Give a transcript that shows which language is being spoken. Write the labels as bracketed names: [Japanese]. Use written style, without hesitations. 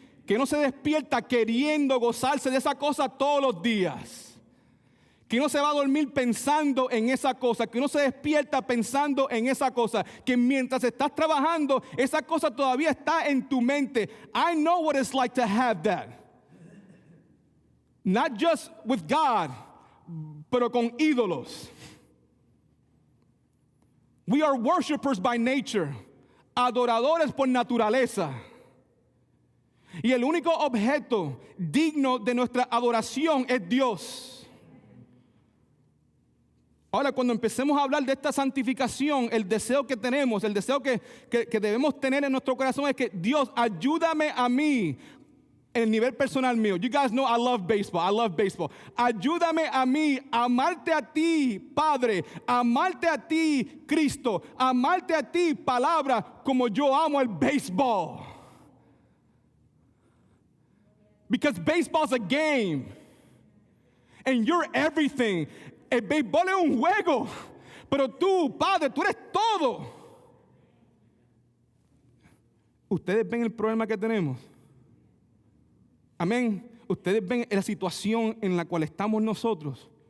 [Spanish] Que no se despierta queriendo gozarse de esa cosa todos los días. Que no se va a dormir pensando en esa cosa, que no se despierta pensando en esa cosa, que mientras estás trabajando, esa cosa todavía está en tu mente. [English] I know what it's like to have that. Not just with God, [Spanish] pero con ídolos. [English] We are worshipers by nature, [Spanish] adoradores por naturaleza. Y el único objeto digno de nuestra adoración es Dios. Ahora, cuando empecemos a hablar de esta santificación, el deseo que tenemos, el deseo que debemos tener en nuestro corazón es que Dios, ayúdame a mí, en el nivel personal mío. [English] You guys know I love baseball. [Spanish] Ayúdame a mí a amarte a ti, Padre, a amarte a ti, Cristo, a amarte a ti, palabra, como yo amo el béisbol. [English] Because baseball's a game. And you're everything. [Spanish] El béisbol es un juego. Pero tú, Padre, tú eres todo. ¿Ustedes ven el problema que tenemos? Amén. Ustedes ven la situación en la cual estamos nosotros.